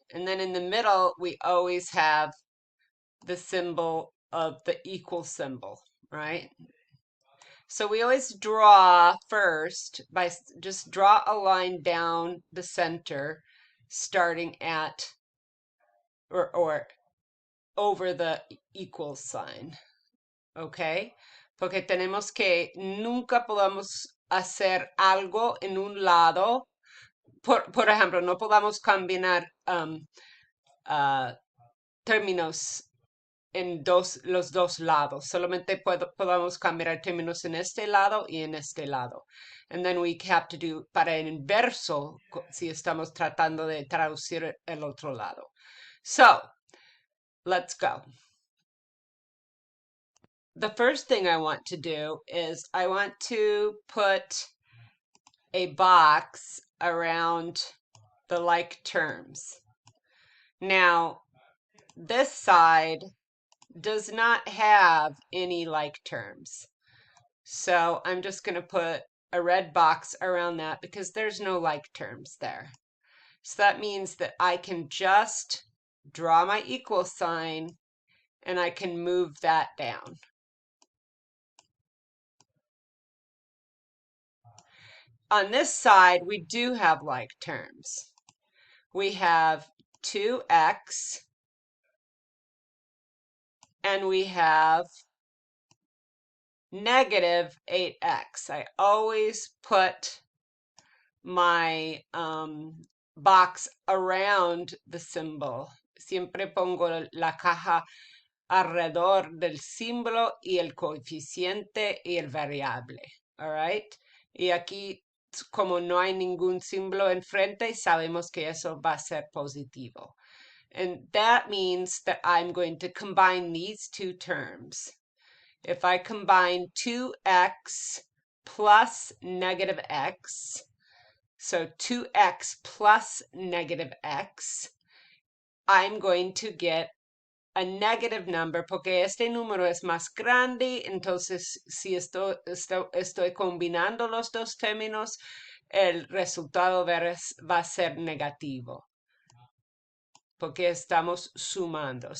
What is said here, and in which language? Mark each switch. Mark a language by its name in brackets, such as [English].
[English] And then in the middle, we always have the symbol of the equal symbol, right? So we always draw first by just draw a line down the center, starting at or over the equal sign, ¿ok? [Spanish] Porque tenemos que nunca podamos hacer algo en un lado. Por ejemplo, no podamos combinar términos en los dos lados. Solamente podamos cambiar términos en este lado y en este lado. [English] And then we have to do [Spanish] para el inverso si estamos tratando de traducir el otro lado. [English] So, let's go. The first thing I want to do is I want to put a box around the like terms. Now, this side does not have any like terms. So I'm just going to put a red box around that because there's no like terms there. So that means that I can just draw my equal sign and I can move that down. On this side, we do have like terms. We have 2x and we have negative 8x. I always put my box around the symbol. [Spanish] Siempre pongo la caja alrededor del símbolo y el coeficiente y el variable. [English] All right? [Spanish] Y aquí, como no hay ningún símbolo enfrente, sabemos que eso va a ser positivo. [English] And that means that I'm going to combine these two terms. If I combine 2x plus negative x, so 2x plus negative x, I'm going to get a negative number [Spanish] porque este número es más grande, entonces si estoy combinando los dos términos, el resultado va a ser negativo porque estamos sumando.